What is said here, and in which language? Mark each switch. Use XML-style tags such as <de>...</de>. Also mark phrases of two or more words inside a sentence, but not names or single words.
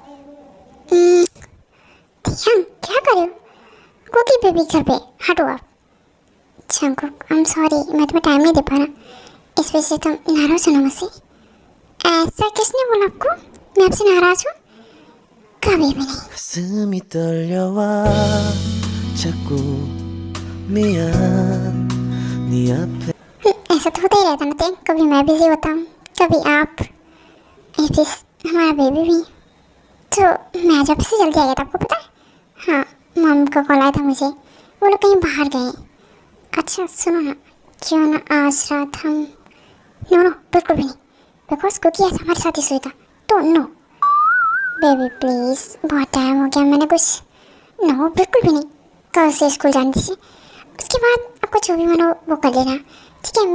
<hi>क्या कर रहे हो? कुकी बेबी घर पे, हटो आप। शंको,</hi> <en>I am sorry,</en> <hi>मैं तुम्हें टाइम नहीं दे पा रहा, इस वजह से तुम नाराज हो ना मुझसे। ऐसा किसने बोला आपको मैं आपसे नाराज हूँ? कभी भी नहीं।</hi> <ko>가슴이 떨려와 자꾸 미안 네 앞에</ko> <hi>ऐसा तो होता ही रहता ना, कभी मैं बिजी होता हूँ, कभी आप, प्लीज हमारा बेबी भी। तो मैं आज आपसे जल्दी आ गया था, आपको पता है? हाँ, मम का कॉल आया था मुझे, वो लोग कहीं बाहर गए। अच्छा सुनो ना, क्यों ना आज रात हम,</hi> <en>no no</en> <hi>बिल्कुल भी नहीं, बिकॉज कुकी आज हमारे साथ ही सोएगा, तो</hi> <en>no baby please,</en> <hi>बहुत टाइम हो गया, मैंने कुछ, नो बिल्कुल भी नहीं, कल से स्कूल जाने दीजिए, उसके बाद आपको जो भी मानो वो कर लेना, ठीक है?</hi>